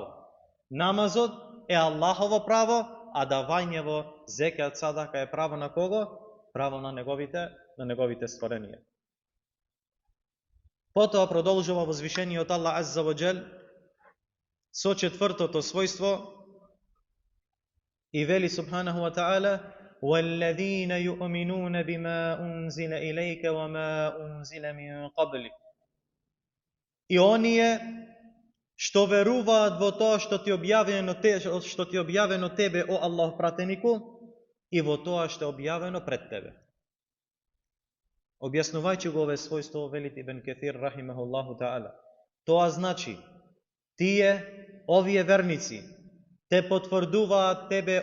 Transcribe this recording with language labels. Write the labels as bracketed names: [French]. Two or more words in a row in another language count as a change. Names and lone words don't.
[Macedonian] Намазот е Аллахово право, а давањево, зекат, садака е право на кого? Право на неговите створенија. Потоа продолжува возвишениот Аллах [Arabic] عز وجل [Macedonian] со четвртото својство и вели [Arabic] سبحانه وتعالى: وَالَّذِينَ يُؤْمِنُونَ بِمَا أُنْزِلَ إِلَيْكَ وَمَا أُنْزِلَ مِنْ قَبْلِكَ. [Macedonian] И оние што веруваат во тоа што ти објавено тебе, о Аллах пратенику, и во тоа што е објавено пред тебе. Објаснувајќи го ове својство, вели Ибн Каthир [Arabic] رحمه الله تعالى, [Macedonian] тоа значи тие, овие верници, те потврдуваат тебе,